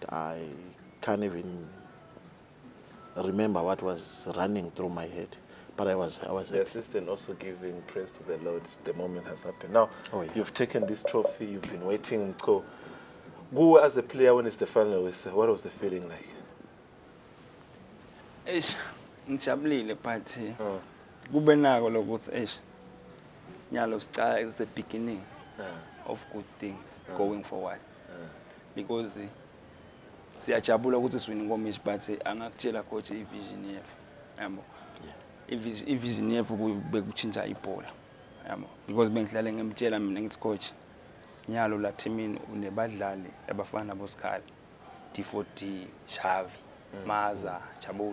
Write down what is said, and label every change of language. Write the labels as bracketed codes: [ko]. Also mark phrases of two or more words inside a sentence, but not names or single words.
[en] I can't even remember what was running through my head. But I was the assistant also giving praise to the Lord. The moment has happened. Now, you've taken this trophy. You've been waiting. Go as a player when it's the final. What was the feeling like? Ngijabulile but [zu] kube nako lokuthi nyalo [en] start is the beginning of good things going forward. [zu] Because siyajabula ukuthi siwina ngomishi but angakutshela coach ivision yethu. Yabo. Ivision yethu bekuchinja ibhola. Yabo. Because bengihlale ngemtshela mina ngithi coach nyalo la teamini unebadlali abafana boSkhali D40 Shavi Maza Jabula.